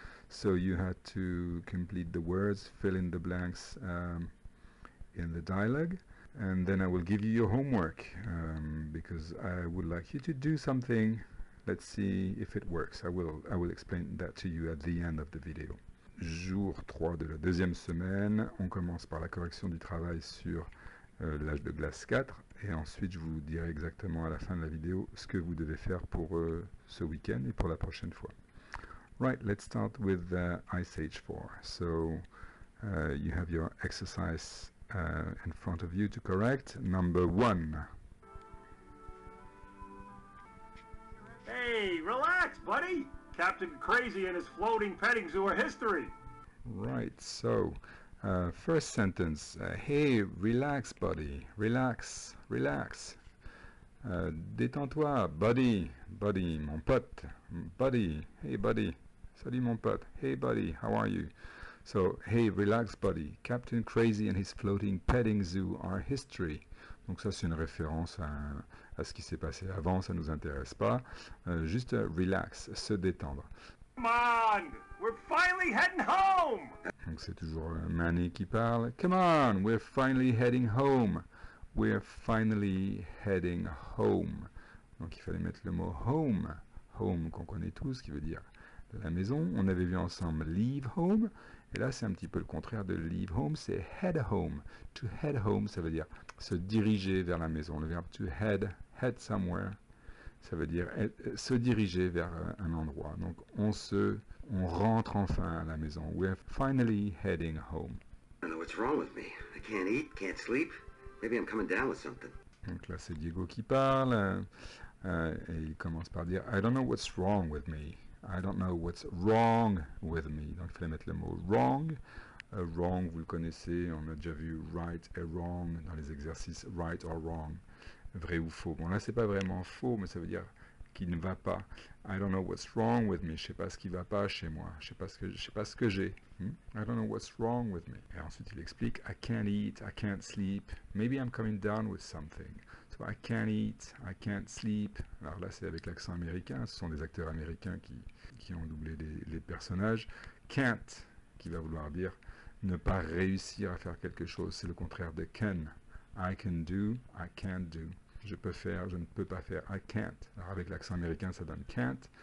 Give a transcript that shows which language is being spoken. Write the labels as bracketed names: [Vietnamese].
[English] So you had to complete the words, fill in the blanks in the dialogue, and then I will give you your homework because I would like you to do something. Let's see if it works. I will explain that to you at the end of the video. [French] Jour 3 de la deuxième semaine, on commence par la correction du travail sur l'âge de glace 4 et ensuite je vous dirai exactement à la fin de la vidéo ce que vous devez faire pour ce week-end et pour la prochaine fois. [English] Right, let's start with Ice Age 4. So you have your exercise in front of you to correct. Number 1. Hey, relax, buddy! Captain Crazy and his floating petting zoo are history. Right, so first sentence. Hey, relax, buddy. Relax, relax. [French] Détends-toi, buddy. Buddy, mon pote. Buddy, hey, buddy. Salut, mon pote. [English] Hey, buddy, how are you? So, hey, relax, buddy. Captain Crazy and his floating petting zoo are history. [French] Donc ça, c'est une référence à ce qui s'est passé avant, ça nous intéresse pas. Juste relax, se détendre. [English] Come on! We're finally heading home! [French] Donc c'est toujours Manny qui parle. [English] Come on, we're finally heading home. We're finally heading home. [French] Donc il fallait mettre le mot home. Home qu'on connaît tous, qui veut dire la maison. On avait vu ensemble leave home. Et là, c'est un petit peu le contraire de leave home, c'est head home. To head home, ça veut dire se diriger vers la maison. Le verbe to head, head somewhere, ça veut dire se diriger vers un endroit. Donc, on rentre enfin à la maison. [English] We're finally heading home. I don't know what's wrong with me. I can't eat, can't sleep. Maybe I'm coming down with something. [French] Donc là, c'est Diego qui parle. Et il commence par dire [English] I don't know what's wrong with me. [French] I don't know what's wrong with me. Donc il fallait mettre le mot wrong. Wrong, vous le connaissez, on a déjà vu right et wrong dans les exercices right or wrong, vrai ou faux. Bon là c'est pas vraiment faux, mais ça veut dire qu'il ne va pas. [English] I don't know what's wrong with me. [French] Je sais pas ce qui va pas chez moi. Je sais pas ce que j'ai. [English] I don't know what's wrong with me. [French] Et ensuite il explique [English] I can't eat, I can't sleep. Maybe I'm coming down with something. So I can't eat, I can't sleep. [French] Alors là c'est avec l'accent américain. Ce sont des acteurs américains qui ont doublé les personnages. Can't, qui va vouloir dire ne pas réussir à faire quelque chose. C'est le contraire de can. [English] I can do, I can't do. [French] Je peux faire, je ne peux pas faire. [English] I can't. [French] Alors avec l'accent américain, ça donne can't.